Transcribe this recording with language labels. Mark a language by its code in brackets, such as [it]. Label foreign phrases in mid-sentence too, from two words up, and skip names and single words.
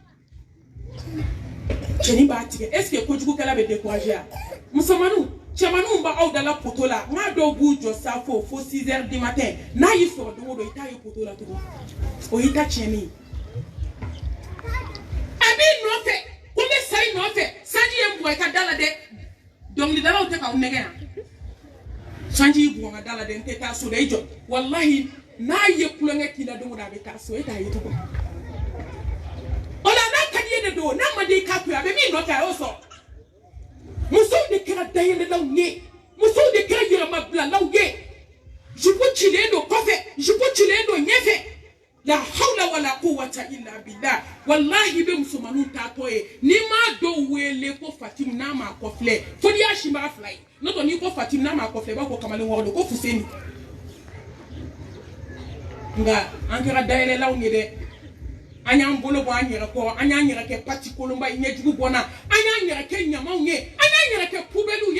[bm] cɛni b'a tigɛ [fr] est ce que [bm] kojugukɛla bɛ décourager a musomaninw cɛmaninw b'aw dala poto la n k'a dɔw b'u jɔ safo fo [fr] 6 heures du matin [bm] n'a y'i sɔrɔ don o don i t'a ye poto la tugun o y'i ta tiɲɛni ye a b'i nɔfɛ ko n bɛ sa i nɔfɛ sanji ye n bugɔ i ka da la dɛ dɔnkilidalaw tɛ k'aw nɛgɛ yan sanji y'i bugɔ n ka da la dɛ n tɛ taa so dɛ i jɔ walahi n'a ye kulonkɛ k'i la don o don a bɛ taa so e t'a ye tugun o la n'a ka di ye de don n'a man di i k'a to yen a bɛ min nɔfɛ a y'o sɔrɔ musow de kɛra dayɛlɛlaw ye musow de kɛra yɛrɛmabilalaw ye jupu cilen don kɔfɛ jupu cilen don ɲɛfɛ la [ar] حول ولا قوة إلا بالله [bm] wallahi bɛ musomaninw taatɔ ye n'i m'a dɔw wele ko Fatimu n'a m'a kɔfilɛ fo n'i y'a sinbaga fila ye n'o tɛ n'i ko Fatimu n'a m'a kɔfilɛ i b'a fɔ kamalen wɔɔrɔ ko Fuseni nka an kɛra dayɛlɛlaw ye dɛ an y'an bolo bɔ an yɛrɛ kɔ an y'an yɛrɛ kɛ pati kolonba ɲɛjugu bɔ na an y'an yɛrɛ kɛ ɲamaw ye an y'an yɛrɛ kɛ pubɛliw